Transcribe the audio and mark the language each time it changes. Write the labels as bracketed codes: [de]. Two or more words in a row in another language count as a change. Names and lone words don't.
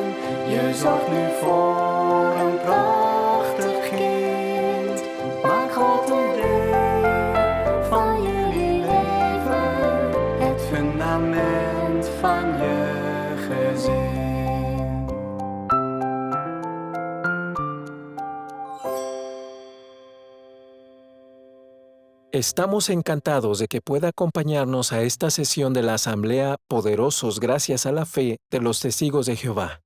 [nl] Je zorgt nu voor een prachtig kind. Maak God een deel van jullie leven. Het fundament van je gezin. gezin. [es] Estamos encantados de que pueda acompañarnos a esta sesión de la Asamblea Poderosos gracias a la fe de los Testigos de Jehová.